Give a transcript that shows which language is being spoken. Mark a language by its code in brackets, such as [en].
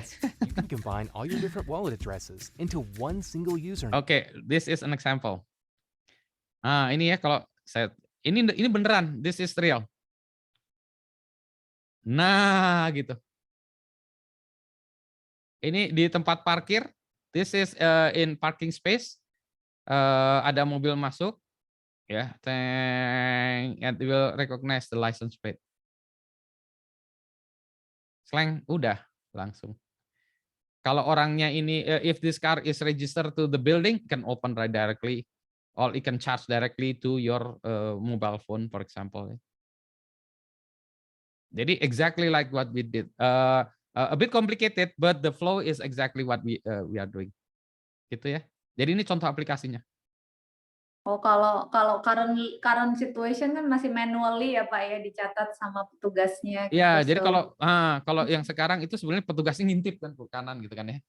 [en] Romance, you can combine all your different wallet addresses into one single username. Oke, this is an example. [id] Nah, ini ya kalau saya ini beneran, [en] this is real. [id] Nah, gitu. Ini di tempat parkir, [en] this is in parking space. [id] Ada mobil masuk, ya, [en] and it will recognize the license plate. [id] slang, udah langsung. Kalau orangnya ini, [en] if this car is registered to the building, can open right directly, or it can charge directly to your mobile phone, for example. Jadi exactly like what we did. A bit complicated, but the flow is exactly what we are doing. [id] Gitu ya. Jadi ini contoh aplikasinya. Oh, kalau current situation kan masih manually ya Pak ya, dicatat sama petugasnya gitu. Ya, jadi [en] So, [id] kalau yang sekarang itu sebenarnya petugasnya ngintip kan ke kanan gitu kan ya.